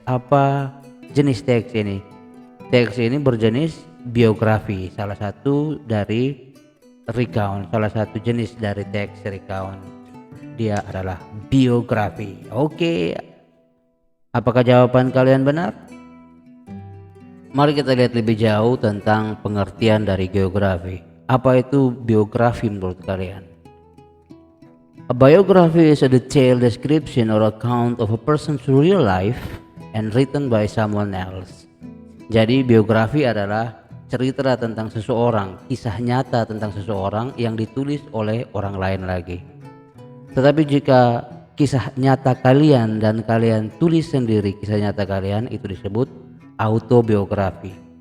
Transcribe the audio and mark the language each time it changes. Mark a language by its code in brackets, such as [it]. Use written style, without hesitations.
[id] Apa jenis teks ini? Teks ini berjenis biografi, salah satu dari recount, salah satu jenis dari teks recount. Dia adalah biografi. Oke, apakah jawaban kalian benar? Mari kita lihat lebih jauh tentang pengertian dari geografi. Apa itu biografi menurut kalian? [en] A biography is a detailed description or account of a person's real life and written by someone else. [id] Jadi biografi adalah cerita tentang seseorang, kisah nyata tentang seseorang yang ditulis oleh orang lain lagi. Tetapi jika kisah nyata kalian dan kalian tulis sendiri kisah nyata kalian, itu disebut autobiografi.